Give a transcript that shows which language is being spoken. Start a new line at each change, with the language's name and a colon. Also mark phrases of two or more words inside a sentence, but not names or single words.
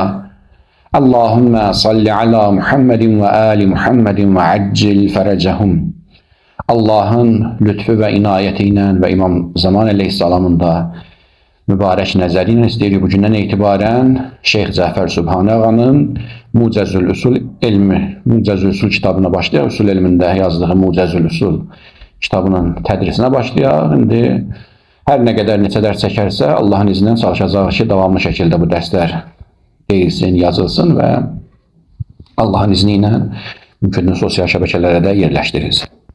Arabic: اللهم صل على محمد وآل محمد وعجل فرجهم.
Azerbaijani: Allah'ın lütfü ve inayetiyle ve İmam Zaman Aleyhisselam'ın da mübarek nəzəri ilə istəyirik bu gündən etibarən Şeyx Cəfər Sübhani ağanın Mucəzül Usul elmi, Mucəzül Usul kitabına başlayaq. Usul elmində yazdığı Mucəzül Usul kitabının tədrisinə başlayaq. İndi hər nə qədər neçə dərs çəkərsə Allah'ın izindən çalışacaq ki, davamlı şəkildə bu dərslər deyilsin, yazılsın və Allah'ın izni ilə mümkün sosial şəbəkələrə də yerləşdirilsin.